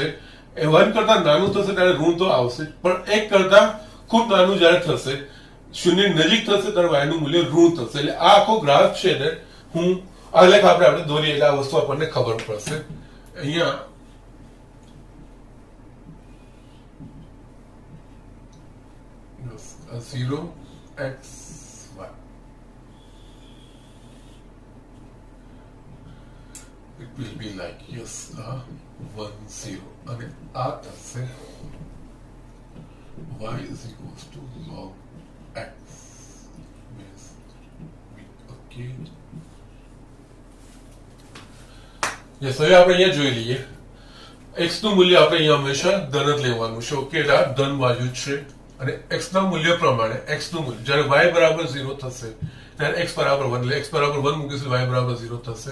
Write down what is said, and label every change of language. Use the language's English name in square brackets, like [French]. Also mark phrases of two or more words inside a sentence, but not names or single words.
[Gujarati] એ 1 કરતા નાનું થશે ત્યારે ઋણ તો આવશે પણ 1 કરતા ખૂબ નાનું જ્યારે થશે શૂન્યની નજીક થશે ત્યારે y નું મૂલ્ય ઋણ થશે. એટલે આ આખો ગ્રાફ છે ને હું આ લેખ આપણે દોરીએ એટલે આ વસ્તુ આપણને ખબર પડશે. [English] અહીંયા 0 x y it will be like 1 0 [Gujarati] અને આ થશે [English] y is equals to log x base b. okay yes, [Gujarati] હવે આપણે અહીંયા જોઈ લઈએ x નું મૂલ્ય આપણે અહીંયા હંમેશા ધન જ લેવાનું છે. ઓકે, એટલે આ ધન બાજુ છે અને x ના મૂલ્ય પ્રમાણે x નું મૂલ્ય જ્યારે y બરાબર 0 થશે ત્યારે x બરાબર 1 એટલે x બરાબર 1 મૂકીશું y બરાબર 0 થશે.